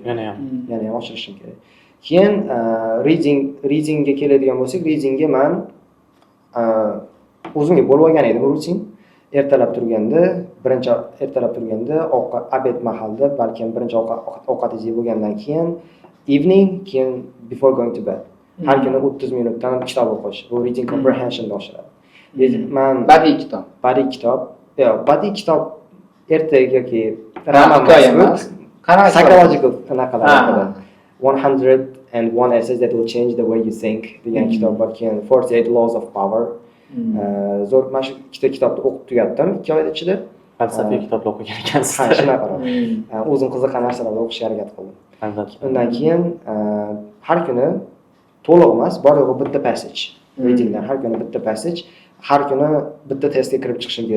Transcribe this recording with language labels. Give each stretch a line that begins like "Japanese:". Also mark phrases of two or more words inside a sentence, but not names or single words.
Uzbek: Yana ham oshirishim kerak. Keyin readingga keladigan bo'lsak, readingga men o'zimga bo'lib olgan edim rutin. Ertalab turganda obed mahalda, balkim birinchi ovqat yeb bo'lgandan keyin evening, keyin
English: before going to bed.
Uzbek: Har kuni 30 minutdan kitob o'qish. Bu
English: reading comprehensionni
Uzbek: oshiradi. Men badiiy kitob ertaga yoki roman emas, psychological anaqalar. 101 essays that will change the way you think degan kitob bor, keyin 48 laws of power. Zo'r, mana shu ikkita kitobni o'qib tugatdim 2 oy ichida. Falsafiy kitoblar o'qigan ekansiz. Ha, shunaqa. O'zim qiziqqan narsalarni o'qishga harakat qildim. Albatta. Undan keyin har kuni to'liq emas, bor yo'g'i bitta passage. Readingdan har kuni bitta passage, har kuni bitta testga kirib chiqishim kerak.